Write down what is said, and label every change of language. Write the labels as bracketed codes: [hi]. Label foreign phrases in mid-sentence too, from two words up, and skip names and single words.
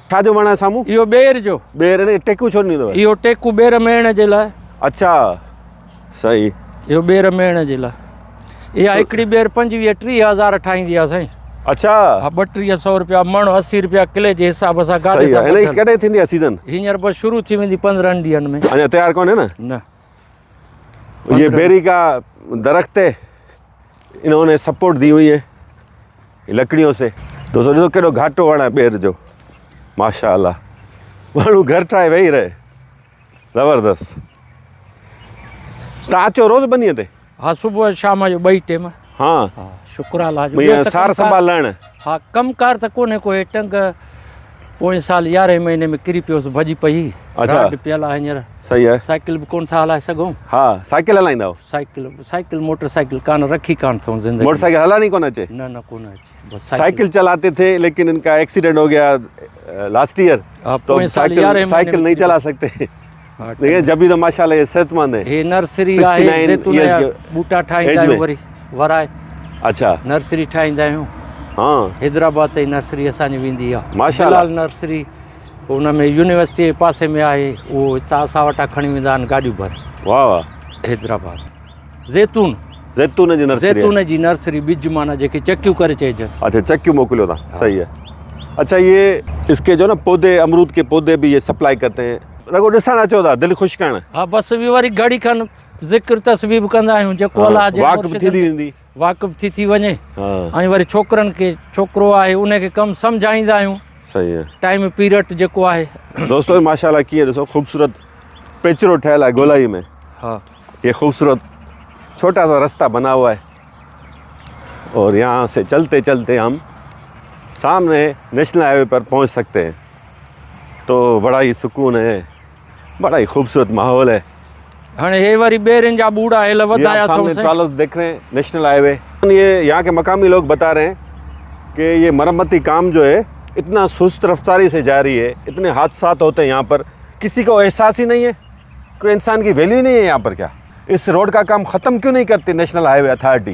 [sd] छा जो वण आहे साम्हूं? इहो बेर जो, बेर ने टेकू छो ॾींदो आहे? इहो टेकू बेर मेण जे लाइ। [ur] اچھا، صحیح. [sd] इहो बेर मेण जे लाइ। इहा हिकिड़ी बेर 25-30 हज़ार ठाहींदी आहे साईं। अच्छा, हा, 3200 रुपया मण, 80 रुपया किले जे हिसाब सां गाॾी सही सां आहे। इन ॿधल। कॾहिं थींदी आहे सीज़न? हींअर बस शुरू थी वेंदी 15 ॾींहंनि में। अञा तैयार कोन्हे न? न, [ur] یہ بیری کا درخت ہے، انہوں نے سپورٹ دی ہوئی ہے لکڑیوں سے. [sd] तो सोचो केॾो घाटो वण आहे बेर जो, माशाअल्लाह। माण्हू घर ठाहे वेही रहे, ज़बरदस्त। तव्हां अचो रोज़ बनीअ ते? हा, सुबुह शाम जो 2 टाइम। हाँ, हा, शुक्र अल्लाह जो। भई ॿियो त सार कमकार- संभाल लाइण। हा, कमकार त कोन्हे कोई टंग। पोएं साल 11 महीने में किरी पियोसि, भॼी पई। अच्छा। राड पियल आहे हींअर। [ur] صحیح ہے. [sd] साइकिल बि कोन था हलाए सघूं। हाँ, साइकिल हलाईंदा आहियो? साइकिल मोटरसाइकिल कान रखी कान अथऊं ज़िंदगी। मोटरसाइकिल हलानी कोन अचे? न कोन अचे, बस [ur] سائیکل چلاتے تھے، لیکن ان کا ایکسیڈنٹ ہو گیا [en] last year, [ur] हाँ, तो [sd] पोएं साल 11 महीने [ur] साइकिल में नहीं [sd] किरी [ur] چلا سکتے. हाँ, دیکھیے جب بھی تو ماشاءاللہ یہ صحت مند ہے. [sd] हे नर्सरी [ur] 69 [sd] आहे, ज़ैतून [ur] years [sd] जा [ur] के [sd] बूटा ठाहींदा [ur] age [sd] आहियूं, [ur] में। [sd] वरी वराए अच्छा, नर्सरी ठाहींदा आहियूं। हाँ, हैदराबाद ताईं नर्सरी असांजी वेंदी आहे। माशाअल्लाह। बिलाल नर्सरी हुन में यूनिवर्सिटी जे पासे में आहे, उहो हितां असां वटां खणी वेंदा आहिनि गाॾियूं भर वाह वाह। हैदराबाद। ज़ैतून जैतून जी नर्सरी है। ज़ैतून जी नर्सरी, बिज माना जेके चकियूं करे चइजनि। अच्छा, चक्की मोकिलियो था, सही है। [ur] اچھا، یہ اس کے جو نا پودے، امرود کے پودے بھی یہ سپلائی کرتے ہیں. [sd] रगो ॾिसण अचो था, दिलि ख़ुशि करणु। हा, बसि बि वरी घड़ी खनि ज़िक्र तस्बीब कंदा आहियूं, जेको अलाह जे वाक़ बि थींदी वेंदी। वाक़िफ़ थी वञे। हाँ, ऐं वरी छोकिरनि खे, छोकिरो आहे उनखे कमु सम्झाईंदा आहियूं, [ur] صحیح ہے. [sd] टाइम पीरियड जेको आहे। दोस्तों माशाल्लाह कीअं ॾिसो ख़ूबसूरत पेचरो ठहियल आहे गोलाई में। हा, [ur] یہ خوبصورت چھوٹا سا راستہ بنا ہوا ہے، اور یہاں سے چلتے چلتے ہم سامنے [en] national highway [ur] پر پہنچ سکتے ہیں. تو بڑا ہی سکون ہے، بڑا ہی خوبصورت ماحول ہے. [sd] हाणे हे वरी ॿेरनि जा ॿूड़ा हेल [ur] ये [sd] वधाया [ur] आप [sd] अथऊं [ur] सामने [sd] साईं। [ur] ٹرالرز دیکھ رہے ہیں, [en] national highway. [ur] یہ یہاں کے مقامی لوگ بتا رہے ہیں کہ یہ مرمتی کام جو ہے اتنا سست رفتاری سے جاری ہے، اتنے حادثات ہوتے ہیں یہاں پر، کسی کو احساس ہی نہیں ہے، کوئی انسان کی ویلیو نہیں ہے یہاں پر. کیا اس روڈ کا کام ختم کیوں نہیں کرتی [en] National Highway Authority?